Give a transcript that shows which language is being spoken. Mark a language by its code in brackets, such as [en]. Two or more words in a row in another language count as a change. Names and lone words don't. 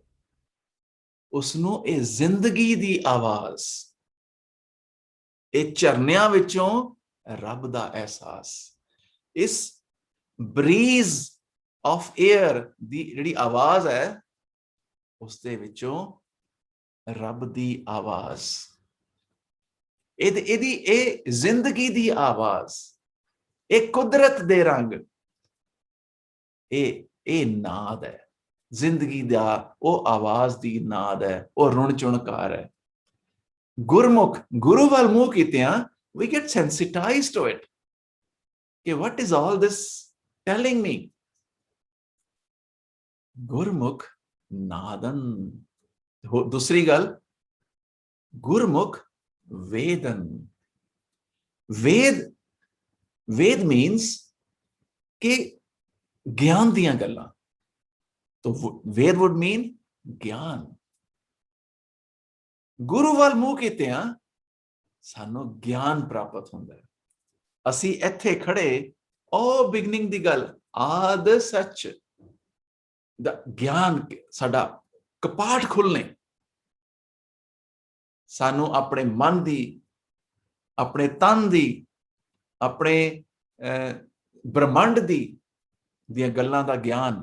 [pa] ਉਸਨੂੰ ਇਹ ਜ਼ਿੰਦਗੀ ਦੀ ਆਵਾਜ਼, ਇਹ ਝਰਨਿਆਂ ਵਿੱਚੋਂ ਰੱਬ ਦਾ ਅਹਿਸਾਸ, ਇਸ [en] breeze of air [pa] ਦੀ ਜਿਹੜੀ ਆਵਾਜ਼ ਹੈ, ਉਸ ਦੇ ਵਿੱਚੋਂ ਰੱਬ ਦੀ ਆਵਾਜ਼, ਇਹਦੀ ਇਹ ਜ਼ਿੰਦਗੀ ਦੀ ਆਵਾਜ਼, ਇਹ ਕੁਦਰਤ ਦੇ ਰੰਗ, ਇਹ ਨਾਦ ਹੈ। ਜ਼ਿੰਦਗੀ ਦਾ ਉਹ ਆਵਾਜ਼ ਦੀ ਨਾਦ ਹੈ, ਉਹ ਰੁਣ ਚੁਣਕਾਰ ਹੈ। ਗੁਰਮੁਖ, ਗੁਰੂ ਵੱਲ ਮੂੰਹ ਕੀਤਿਆਂ, [en] we get sensitized to it, ਕਿ what is all this telling me? [pa] ਗੁਰਮੁਖ ਨਾਦਨ। ਦੂਸਰੀ ਗੱਲ, ਗੁਰਮੁਖ ਵੇਦਨ। ਵੇਦ means ਕਿ ਗਿਆਨ ਦੀਆਂ ਗੱਲਾਂ, तो वेद [en] would mean [pa] ਗਿਆਨ। ਗੁਰੂ ਵੱਲ ਮੂੰਹ ਕੀਤਿਆਂ ਸਾਨੂੰ ਗਿਆਨ ਪ੍ਰਾਪਤ ਹੁੰਦਾ ਹੈ। ਅਸੀਂ ਇੱਥੇ ਖੜੇ, ਉਹ ਬਿਗਨਿੰਗ ਦੀ ਗੱਲ, ਆਦ ਸੱਚ ਦਾ ਗਿਆਨ, ਸਾਡਾ ਕਪਾਟ ਖੁੱਲਨੇ, ਸਾਨੂੰ ਆਪਣੇ ਮਨ ਦੀ, ਆਪਣੇ ਤਨ ਦੀ, ਆਪਣੇ ਬ੍ਰਹਮੰਡ ਦੀਆਂ ਗੱਲਾਂ ਦਾ ਗਿਆਨ।